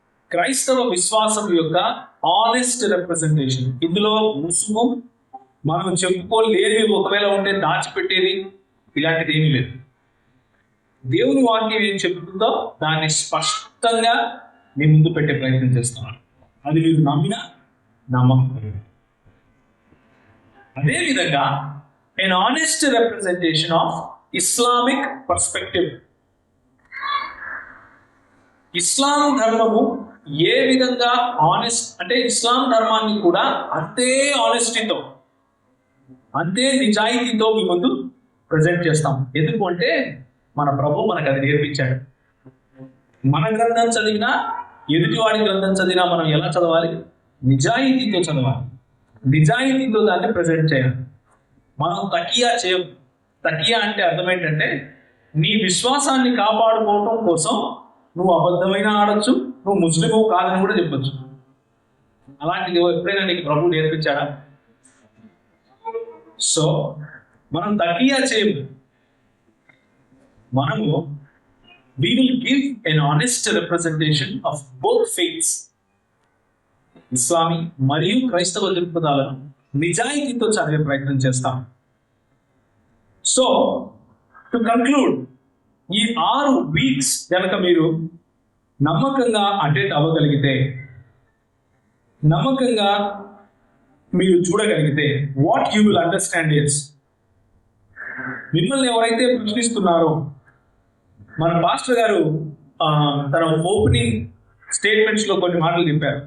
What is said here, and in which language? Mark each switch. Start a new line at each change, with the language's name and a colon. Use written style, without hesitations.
Telugu: క్రైస్తవ విశ్వాసం యొక్క ఆనెస్ట్ రిప్రజెంటేషన్. ఇందులో ముసుగు, మనం చెప్పుకోలేనివి ఒకవేళ ఉంటే దాచిపెట్టేది, ఇలాంటిది ఏమీ లేదు. దేవుని వాక్యం ఏం చెప్తుందో దాన్ని స్పష్టంగా మీ ముందు పెట్టే ప్రయత్నం చేస్తున్నాను. అది మీరు నమ్మినా నమ్మకం. అదేవిధంగా
English: an honest representation of Islamic perspective.
Telugu: ఇస్లాం ధర్మము ఏ విధంగా ఆనెస్ట్ అంటే ఇస్లాం ధర్మాన్ని కూడా అంతే ఆనెస్టీతో, అంతే నిజాయితీతో మీ ముందు ప్రజెంట్ చేస్తాం. ఎందుకు అంటే మన ప్రభు మనకు అది నేర్పించాడు. మన గ్రంథం చదివినా, ఎదుటివాడి గ్రంథం చదివినా మనం ఎలా చదవాలి? నిజాయితీతో చదవాలి, నిజాయితీతో దాన్ని ప్రజెంట్ చేయాలి. మనం తకియా చేయం. తకియా అంటే అర్థం ఏంటంటే నీ విశ్వాసాన్ని కాపాడుకోవటం కోసం నువ్వు అబద్ధమైన ఆడొచ్చు, నువ్వు ముస్లిము కాదని కూడా చెప్పొచ్చు. అలాంటిది ఎప్పుడైనా నీకు ప్రభు నేర్పించాడా? సో మనం తకియా చేయము. మనము
English: we will give an honest representation of both faiths.
Telugu: Islami మరియు క్రైస్తవ దృక్పథాలను నిజాయితీతో చదివే ప్రయత్నం చేస్తాం.
English: so to conclude,
Telugu: ఈ 6 వీక్స్ కనుక మీరు నమ్మకంగా అటెండ్ అవ్వగలిగితే, నమ్మకంగా మీరు చూడగలిగితే,
English: what you will understand is,
Telugu: మిమ్మల్ని ఎవరైతే ప్రశ్నిస్తున్నారో, మన పాస్టర్ గారు తన ఓపెనింగ్ స్టేట్మెంట్స్లో కొన్ని మాటలు చెప్పారు.